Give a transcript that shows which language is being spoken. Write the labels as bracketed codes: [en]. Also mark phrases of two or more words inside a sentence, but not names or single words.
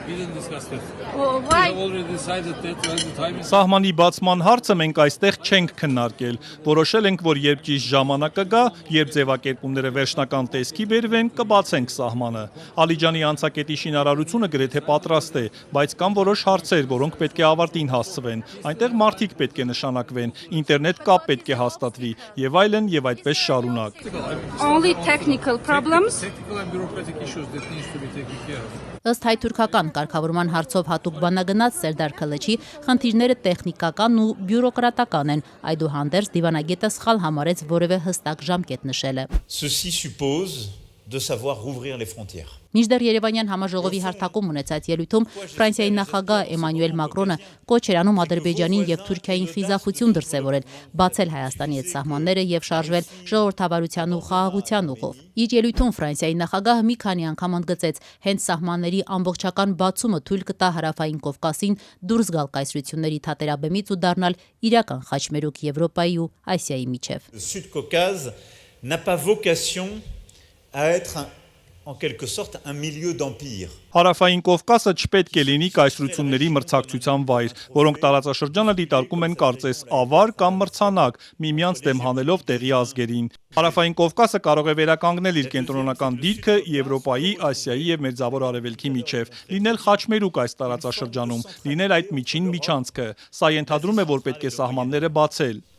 [hy] Սահմանի բացման հարցը մենք այստեղ չենք քննարկել։ Որոշել ենք, որ երբ ճիշտ ժամանակը գա, երբ ձևակերպումները վերջնական տեսքի բերվեն, կբացենք սահմանը։ Ալիջանի անցակետի շինարարությունը գրեթե պատրաստ է, բայց կան որոշ հարցեր, որոնք պետք է ավարտին հասցվեն։ Այնտեղ մարդիկ պետք է նշանակվեն, ինտերնետ կապ պետք է հաստատվի, եւ այլն, եւ այդպես շարունակ։ Ըստ հայ-թուրքական կարգավորման հարցով հատուկ բանագնաց Սերդար Քլեչի խնդիրները տեխնիկական ու բյուրոկրատական են, այդուհանդերձ դիվանագետը սխալ համարեց որևէ հստակ ժամկետ նշելը։ [fr] Ceci suppose de savoir rouvrir les frontières. [hy] Մինչդեռ Երևանյան համաժողովի հարթակում ունեցած ելույթում Ֆրանսիայի նախագահ Էմանուել Մակրոնը կոչ էր անում Ադրբեջանին եւ Թուրքիային խիզախություն դրսեւորել, բացել Հայաստանի հետ սահմանները եւ շարժվել ժողովրդավարության ու խաղաղության ուղով։ Իր ելույթում Ֆրանսիայի նախագահը մի քանի անգամ ընդգծեց, հենց սահմանների ամբողջական բացումը թույլ կտա Հարավային Կովկասին դուրս գալ կայսրությունների թատերաբեմից ու դառնալ իրական խաչմերուկ Եվրոպայի ու Ասիայի միջև։ [fr] Le Sud-Caucase n'a pas vocation à être en quelque sorte un milieu d'empire. [hy] Հարավային Կովկասը չպետք է լինի կայսրությունների մրցակցության վայր, որոնք տարածաշրջանը դիտարկում են կարծես ավար կամ մրցանակ, միմյանց դեմ հանելով տեղի ազգերին։ Հարավային Կովկասը կարող է վերականգնել իր կենտրոնական դիրքը Եվրոպայի, Ասիայի եւ Մերձավոր Արևելքի միջև, լինել խաչմերուկ այս տարածաշրջանում, լինել այդ միջին միջանցքը։ Սա ենթադրում է, որ պետք է սահմանները բացել։